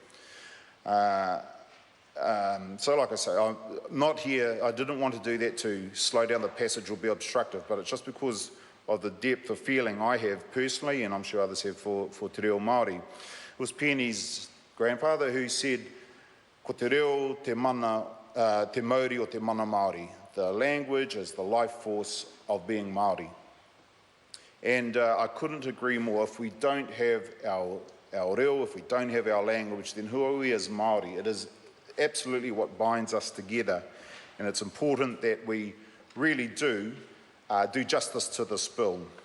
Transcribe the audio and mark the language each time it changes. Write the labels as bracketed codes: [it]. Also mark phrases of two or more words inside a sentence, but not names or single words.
[en] So like I say, I'm not here, I didn't want to do that to slow down the passage or be obstructive, but it's just because of the depth of feeling I have personally, and I'm sure others have for Te Reo Māori. It was Penny's grandfather who said, [mi] ko te reo te mana, te Māori o te mana Māori. [en] The language is the life force of being Māori. And I couldn't agree more. If we don't have our reo, if we don't have our language, then who are we as Māori? It is absolutely what binds us together. And it's important that we really do justice to this bill.